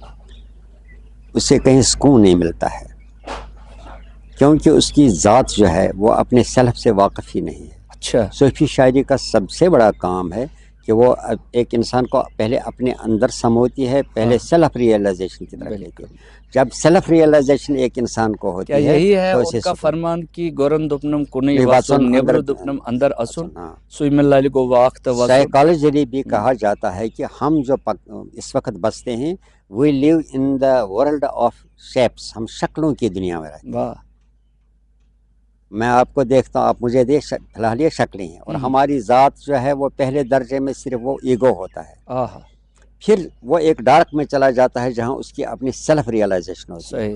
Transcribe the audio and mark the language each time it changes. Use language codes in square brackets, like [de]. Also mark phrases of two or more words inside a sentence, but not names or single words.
[hi] उसे कहीं सुकून नहीं मिलता है, क्योंकि उसकी ज़ात जो है वो अपने सेल्फ से वाकिफ़ ही नहीं है। अच्छा, सूफी शायरी का सबसे बड़ा काम है कि वो एक इंसान को पहले अपने अंदर समोती है, पहले [en] self realization [hi] की तरफ लेती है। जब [en] self realization [hi] एक इंसान को होती है, यही है तो उनका फरमान की [ks] गोरन दुपनम कुनी वासुन नेबर दुपनम अंदर असून [hi] सुइमल्लाह को वक्त साइकोलॉजिकली भी कहा जाता है कि हम जो इस वक्त बसते हैं, [en] we live in the world of shapes, [hi] हम शक्लों की दुनिया में रहते हैं। मैं आपको देखता हूँ, आप मुझे देख, फिलहाल ये शक्लें हैं, और हमारी ज़ात जो है वो पहले दर्जे में सिर्फ वो ईगो होता है, फिर वो एक डार्क में चला जाता है जहाँ उसकी अपनी [en] self realization [hi] होती है।